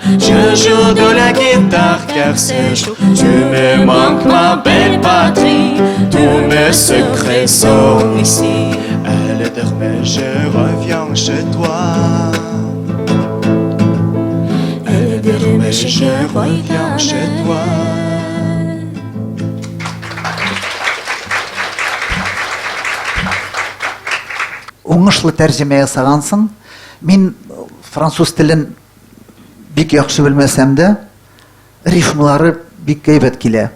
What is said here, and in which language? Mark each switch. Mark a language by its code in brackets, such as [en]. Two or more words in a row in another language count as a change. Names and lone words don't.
[fr] Je joue de la guitare car ce jour tu me manques, ma belle patrie. Tous mes secrets sont ici. Elle de remèche, je reviens chez toi. Mais je reviens chez toi. [tt] Оңышлы тәрҗемә ясагансың. Мин француз телен бик яхшы белмәсәм дә, рифмлары бик әйбәт килә.